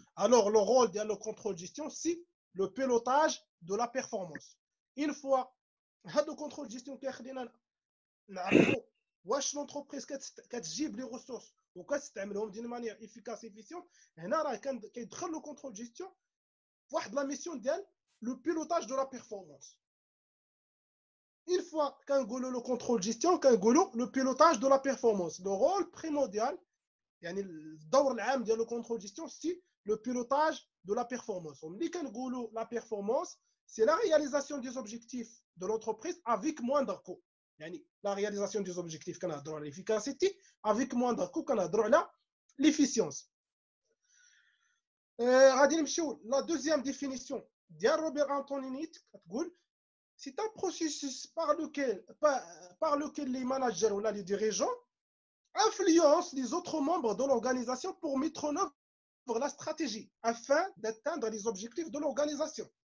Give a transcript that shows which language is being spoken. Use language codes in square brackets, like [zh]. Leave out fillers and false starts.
[fr] Alors le rôle de le contrôle de gestion c'est le pilotage de la performance. Une fois هذا le contrôle de gestion [ar] كيخلينا نعرفوا واش [fr] l'entreprise كتجيب لي ressources وكتستعملهم d'une manière efficace et efficiente. [ar] هنا راه كيدخل le contrôle de gestion واحد لا ميسيون ديال لو بيلوتاج دو لا بيرفورمانس. Une fois كنقولوا لو كونترول جيستيون كنقولوا لو بيلوتاج دو لا بيرفورمانس. لو رول بريمورديال يعني الدور العام ديال لو كونترول جيستيون سي لو بيلوتاج دو لا بيرفورمانس. وملي كنقولوا لا بيرفورمانس [fr] c'est la réalisation des objectifs de l'entreprise avec moindre coût. يعني la réalisation des objectifs كنهضروا على l'efficacité avec moindre coût كنهضروا على l'efficience. [ar] غادي نمشيو [fr] la deuxième définition [ar] ديال روبير أنطونيني كتقول [fr] c'est un processus par lequel les managers ou les dirigeants influencent les autres membres de l'organisation pour mettre en œuvre la stratégie afin d'atteindre les objectifs de l'organisation.